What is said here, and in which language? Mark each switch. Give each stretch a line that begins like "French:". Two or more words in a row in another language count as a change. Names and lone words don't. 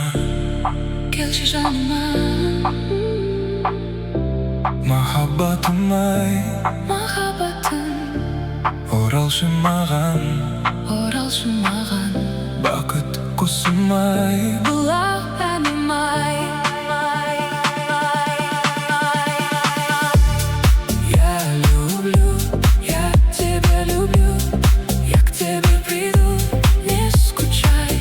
Kazakh: келші жаныма, махаббатым ай, махаббатым, оралшы маған, бақыт құсым ай. бұлақ әнім ай.
Russian: Я люблю, я тебя люблю, я к тебе приду, не скучай.